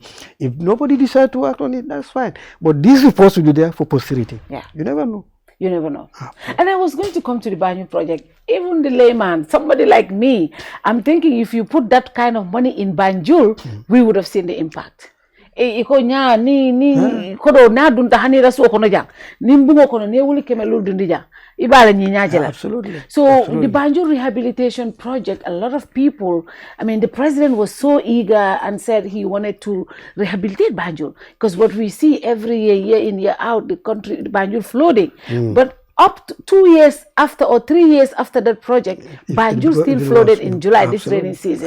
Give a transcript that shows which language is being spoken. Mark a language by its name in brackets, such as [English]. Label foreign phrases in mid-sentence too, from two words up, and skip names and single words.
[English] If nobody decides to act on it, that's fine. But these reports will be there for posterity. You never know. You never know. And I was going to come to the Banjul project. Even the layman, somebody like me, I'm thinking if you put that kind of money in Banjul, we would have seen the impact. [Mandingo] Iko nya ni kodo na dunta hanira so kono jang nimbungo kono ne wuli kemelu dundi jang ibala nyi nyajela. [English] Absolutely. So the Banjul rehabilitation project, a lot of people, I mean, the president was so eager and said he wanted to rehabilitate Banjul, because what we see every year in, year out, the country, the Banjul flooding. But up to 2 years after or 3 years after that project, Banjul still flooded in July, this rainy season.